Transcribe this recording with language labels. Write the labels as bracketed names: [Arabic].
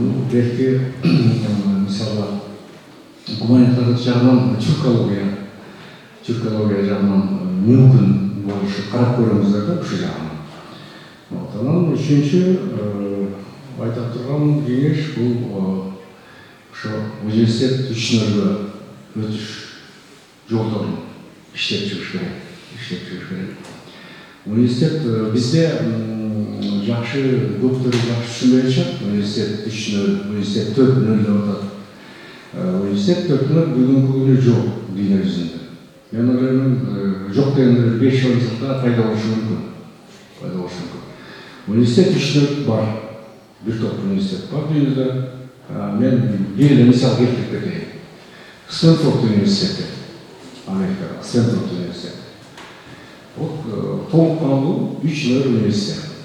[Kyrgyz] Белки, мисалы, гуманитардык жагынан тюркология жагынан мүмкүн болушу карап көрөңүздөр да ушул жагынан. Анан үчүнчү айта турган кеңеш бул ошо университет үчүнөргө өтүш жолдорун иштеп чыгыш керек. [Kazakh] Университет бізде жақсы көптері жақсы түсінбей шығар. Университет 3-0, университет 4-0 деп атады. Университет 4-0 бүгінгі күні жоқ дүние жүзінде. Мен ойлаймын, жоқ дегенде 5 жылда пайда болушы мүмкін. Университет 3-0 бар. Bir топ университет бар дүниеде. Мен белгілі мысал келтіріп кетейін. Стэнфорд университеті, Америкада, Стэнфорд университеті. Толыққанды 3-0 университет.